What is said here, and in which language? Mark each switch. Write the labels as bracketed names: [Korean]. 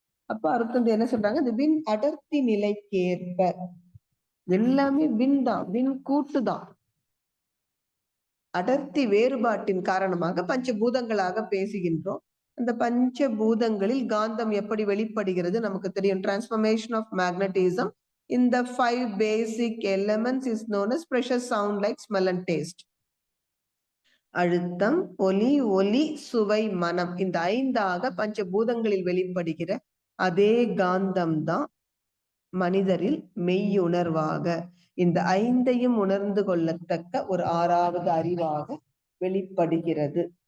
[Tamil] அப்ப அருட்தந்தை என்ன சொல்றாங்க? இந்த விண் அடர்த்தி நிலைக்கேற்ப எல்லாமே விண் தான், விண் கூட்டு தான். அடர்த்தி வேறுபாட்டின் காரணமாக பஞ்சபூதங்களாக பேசுகின்றோம். அந்த பஞ்சபூதங்களில் காந்தம் எப்படி வெளிப்படுகிறது நமக்கு தெரியும். [English] Transformation of magnetism in the 5 basic elements is known as pressure, sound, light, smell and taste. [Tamil] அழுத்தம், ஒலி, ஒலி, சுவை, மனம், இந்த 5ஆக பஞ்சபூதங்களில் வெளிப்படுகிற அதே காந்தம் தான் மனிதரில் மெய்யுணர்வாக இந்த 5ஐயும் உணர்ந்து கொள்ளத்தக்க ஒரு 6வது அறிவாக வெளிப்படுகிறது.